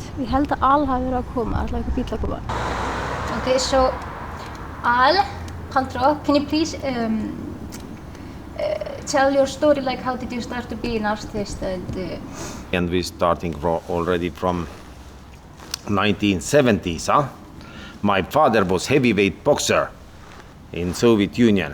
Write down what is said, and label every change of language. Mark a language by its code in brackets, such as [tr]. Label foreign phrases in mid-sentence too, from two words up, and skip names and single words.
[is] Ég held að Al hafi verið að koma, alltaf eitthvað bíl að koma. [en] Okay, so Al, Paldrok, can you please tell your story, like how did you start to be an artist And we starting already from 1970s, huh? My father was heavyweight boxer in Soviet Union.